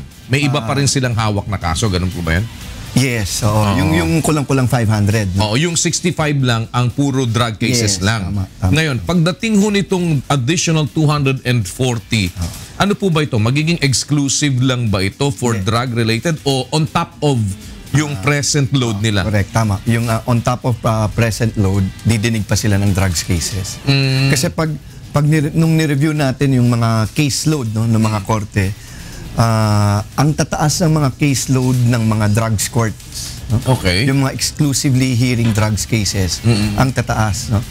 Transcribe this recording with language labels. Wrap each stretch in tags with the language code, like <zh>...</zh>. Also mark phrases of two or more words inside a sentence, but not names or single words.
<tl>May iba pa rin silang hawak na kaso. Ganun po ba yan? Yes. Yung kulang-kulang 500. No? Oo, yung 65 lang ang puro drug cases lang. Tama. Ngayon, pagdating ho nitong additional 240, ano po ba ito? Magiging exclusive lang ba ito</tl> <en>for drug-related</en> <tl>o</tl> <en>on top of</en> <tl>yung</tl> <en>present load</en> <tl>nila? Correct, tama. Yung</tl> <en>on top of present load,</en> <tl>didinig pa sila ng</tl> <en>drugs cases.</en> <tl>Kasi nung ni-review natin yung mga</tl> <en>case load,</en> <tl>no, ng mga korte, ang tataas ng mga</tl> <en>case load</en> <tl>ng mga</tl> <en>drugs courts,</en> <tl>no? Okay. Yung mga</tl> <en>exclusively hearing drugs cases,</en> <tl>ang tataas, no?</tl>